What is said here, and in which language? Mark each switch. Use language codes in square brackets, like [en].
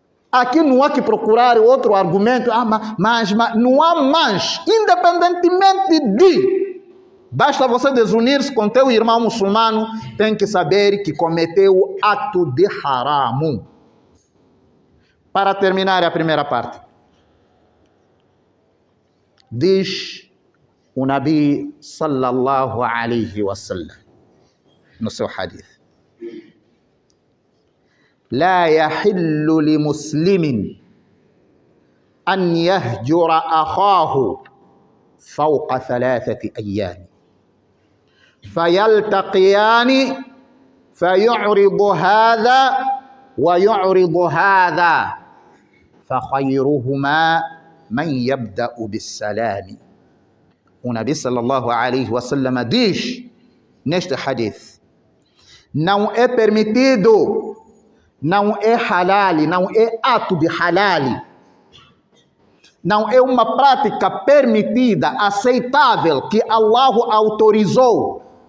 [pt] Aqui não há que procurar outro argumento, mas não há mais, independentemente de. Basta você desunir-se com teu irmão muçulmano, tem que saber que cometeu ato de haram. Para terminar a primeira parte, diz o Nabi sallallahu alaihi wasallam no seu hadith: [ar] لا يحل لمسلم أن يهجر أخاه فوق 3 أيام فيلتقيان فيعرض هذا ويعرض هذا فخيرهما من يبدأ بالسلام. [pt] O Nabi sallallahu alaihi wasallam diz neste hadith: não é permitido, não é halal, não é ato de halal, não é uma prática permitida, aceitável, que Allah autorizou.